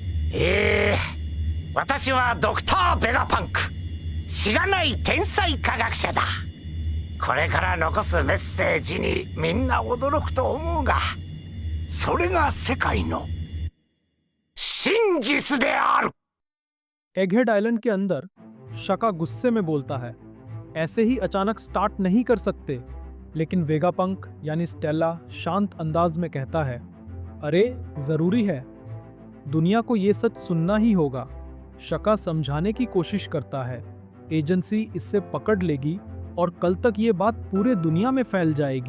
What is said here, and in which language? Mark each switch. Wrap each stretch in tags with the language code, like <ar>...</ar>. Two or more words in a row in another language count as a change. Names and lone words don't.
<ja>私はドクター・ベガパンク。しがない天才科学者だ。これから残すメッセージにみんな驚くと思うが、それが世界の真実である。</ja> <hi>एगहेड आइलैंड के अंदर शका गुस्से में बोलता है, ऐसे ही अचानक स्टार्ट नहीं कर सकते। लेकिन वेगापंक यानी स्टेला शांत अंदाज में कहता है, अरे जरूरी है, दुनिया को ये सच सुनना ही होगा। शका समझाने की कोशिश करता है, एजेंसी इससे पकड़ लेगी और कल तक ये बात पूरे दुनिया में फैल जाएगी।</hi>